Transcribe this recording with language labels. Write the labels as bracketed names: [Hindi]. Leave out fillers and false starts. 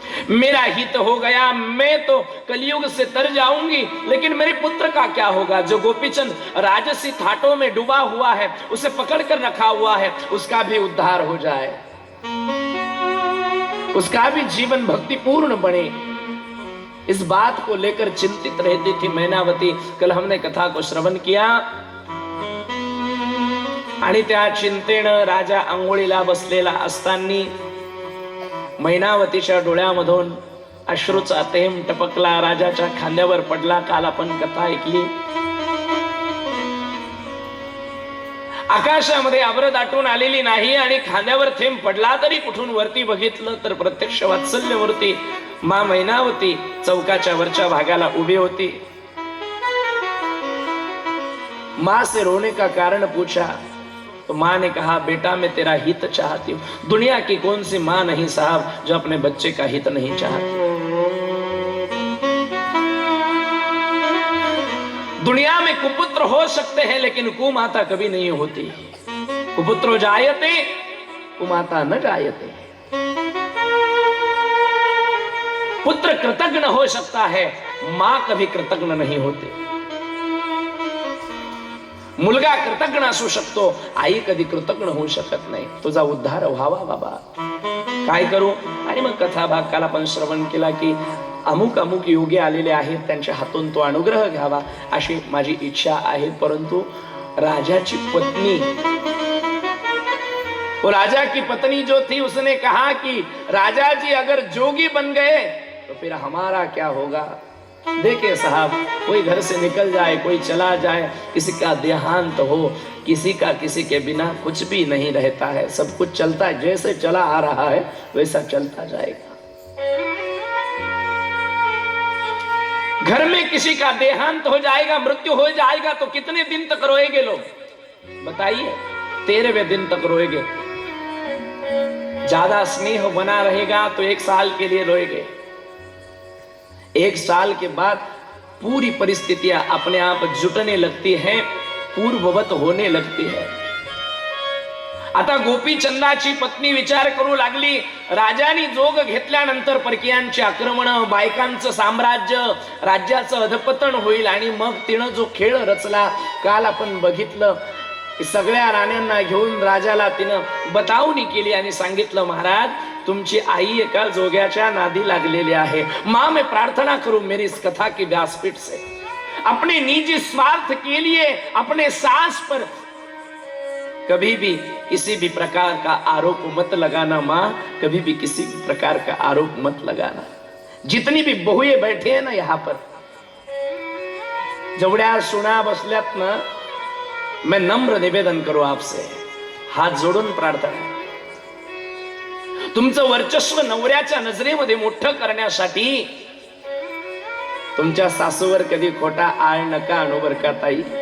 [Hindi] मेरा हित हो गया, मैं तो कलयुग से तर जाऊंगी, लेकिन मेरे पुत्र का क्या होगा? जो गोपीचंद राजसी थाटों में डूबा हुआ है, उसे पकड़ कर रखा हुआ है, उसका भी उद्धार हो जाए, उसका भी जीवन भक्तिपूर्ण बने। इस बात को लेकर चिंतित रहती थी मैनावती। कल हमने कथा को श्रवण किया [Marathi] आणि त्या चिंतेनं राजा अंघोळीला बसलेला असताना मैनावतीच्या डोळ्यामधून अश्रूचा थेंब टपकला, राजाच्या खांद्यावर पडला। काल आपण कथा ऐकली। आकाशामध्ये आभ्र दाटून आलेली नाही आणि खांद्यावर थेंब पडला तरी कुठून वरती बघितलं तर प्रत्यक्ष वात्सल्य मूर्ती मां मैनावती चौकाच्या वरच्या भागाला उभी होती। [Hindi] मां से रोने का कारण पूछा तो मां ने कहा, बेटा मैं तेरा हित चाहती हूं। दुनिया की कौन सी मां नहीं साहब जो अपने बच्चे का हित नहीं चाहती। दुनिया में कुपुत्र हो सकते हैं लेकिन कुमाता कभी नहीं होती। [Sanskrit] कुपुत्रो जायते कुमाता न जायते। [Hindi] पुत्र कृतज्ञ हो सकता है, मां कभी कृतज्ञ नहीं होती। [Marathi] मुलगा कृतज्ञ असू शकतो, आई कधी कृतज्ञ होऊ शकत नाही। तुझा उद्धार व्हावा बाबा, काय करू। आणि मग कथा भाग काल आपण श्रवण केला की अमुक अमुक योगी आलेले आहेत, त्यांच्या हातून तो अनुग्रह घ्यावा अशी माझी इच्छा आहे। [Hindi] परंतु राजा की पत्नी, वो राजा की पत्नी जो थी उसने कहा कि राजा जी अगर जोगी बन गए तो फिर हमारा क्या होगा। देखिए साहब, कोई घर से निकल जाए, कोई चला जाए, किसी का देहांत हो, किसी का किसी के बिना कुछ भी नहीं रहता है। सब कुछ चलता है, जैसे चला आ रहा है वैसा चलता जाएगा। घर में किसी का देहांत हो जाएगा, मृत्यु हो जाएगा तो कितने दिन तक रोएंगे लोग, बताइए। 13वें दिन तक रोएंगे। ज्यादा स्नेह बना रहेगा तो 1 साल के लिए रोएंगे। 1 साल के बाद पूरी परिस्थितियां अपने आप जुटने लगती हैं, पूर्ववत होने लगती है। [Marathi] आता गोपीचंदाची पत्नी विचार करू लागली, राजानी जोग घेतल्यानंतर परकीयांची आक्रमण, बायकांचं साम्राज्य, राज्याचं अधपतन होईल। आणि मग तिनं जो खेळ रचला काल आपण बघितलं की सगळ्या राण्यांना घेऊन राजाला तिनं बतावणी केली आणि सांगितलं, महाराज तुमची आई एका जोग्याच्या नादी लागलेली आहे। [Hindi] मां मैं प्रार्थना करूं मेरी इस कथा की व्यासपीठ से अपने निजी स्वार्थ के लिए अपने सास पर कभी भी किसी भी प्रकार का आरोप मत लगाना। मां कभी भी किसी भी प्रकार का आरोप मत लगाना। जितनी भी बहुएं बैठे हैं ना यहां पर, [Marathi] जेवढ्या सुना बसल्यात ना, [Hindi] मैं नम्र निवेदन करूं आपसे, [Marathi] हात जोडून प्रार्थना, तुमचं वर्चस्व नवऱ्याच्या नजरेमध्ये मोठं करण्यासाठी तुमच्या सासूवर कधी खोटा आळ नका आणू बर का ताई।